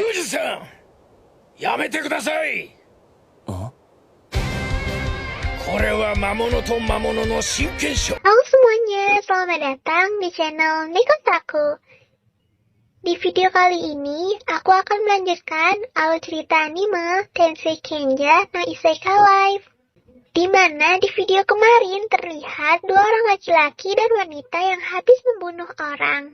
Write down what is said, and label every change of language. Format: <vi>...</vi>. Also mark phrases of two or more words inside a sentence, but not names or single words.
<ja>さん、やめてください。これは魔物と魔物の真剣勝。</ja> <id>Halo semuanya, selamat datang di channel Nekotaku. Di video kali ini, aku akan melanjutkan alur cerita anime Tensei Kenja no Isekai Life. Di mana di video kemarin terlihat dua orang laki-laki dan wanita yang habis membunuh orang.</id>